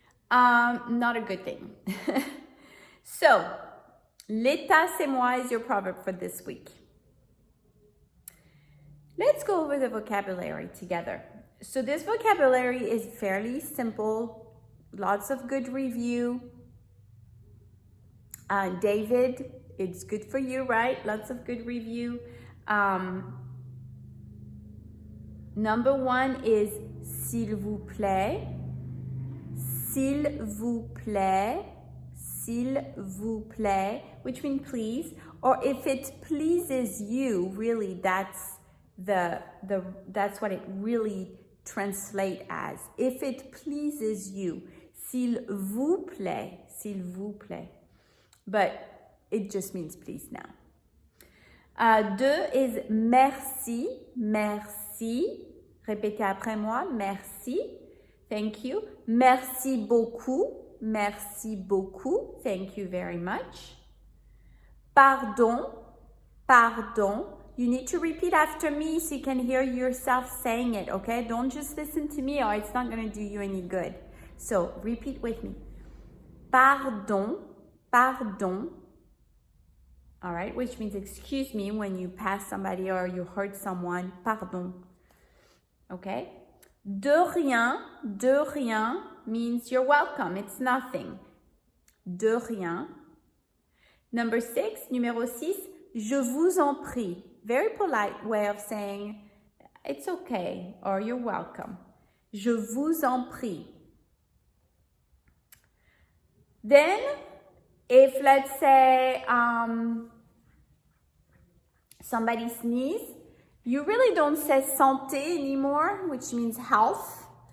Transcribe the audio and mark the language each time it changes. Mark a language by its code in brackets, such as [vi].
[en] Not a good thing. So, [fr] l'état c'est moi [en] is your proverb for this week. Let's go over the vocabulary together. So this vocabulary is fairly simple, lots of good review. David, it's good for you, right? Lots of good review. Number 1 is s'il vous plaît. [fr] S'il vous plaît, s'il vous plaît, [en] which means please, or if it pleases you, really that's that's what it really translates as. If it pleases you, [fr] s'il vous plaît, s'il vous plaît. [en] But it just means please now. 2 is merci, merci. [fr] Répétez après moi, merci. [en] Thank you. [fr] Merci beaucoup. Merci beaucoup. [en] Thank you very much. Pardon. Pardon. You need to repeat after me so you can hear yourself saying it, okay? Don't just listen to me or it's not going to do you any good. So repeat with me. Pardon. Pardon. All right, which means excuse me when you pass somebody or you hurt someone. Pardon. Okay? [fr] De rien [en] means you're welcome. It's nothing. [fr] De rien. [en] Number 6, [fr] numéro 6, je vous en prie. [en] Very polite way of saying it's okay or you're welcome. [fr] Je vous en prie. [en] Then, if let's say somebody sneezes, you really don't say santé anymore, which means health.